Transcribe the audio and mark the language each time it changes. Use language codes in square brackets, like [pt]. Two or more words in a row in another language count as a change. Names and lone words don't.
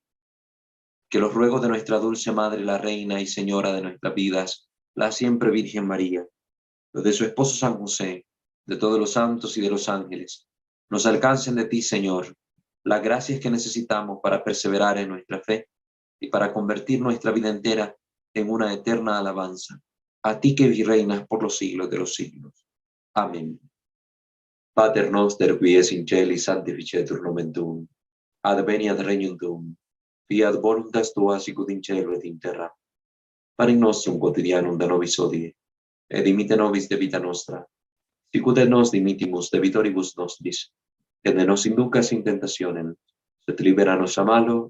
[es] Que los ruegos de nuestra dulce Madre, la Reina y Señora de nuestras vidas, la siempre Virgen María, los de su esposo San José, de todos los santos y de los ángeles, nos alcancen de ti, Señor, las gracias que necesitamos para perseverar en nuestra fe y para convertir nuestra vida entera en una eterna alabanza. A ti que reinas por los siglos de los siglos. Amén. [la] Pater noster qui es in celi sanctificetur nomen tuum. Adveniat regnum tuum. Fiat voluntas tua sicut in cielo et in terra. Panem nostrum quotidianum da nobis hodie, et dimite nobis debita nostra, sicut et nos dimitimus debitoribus nostris, et ne nos inducas in tentationem, sed libera nos a malo.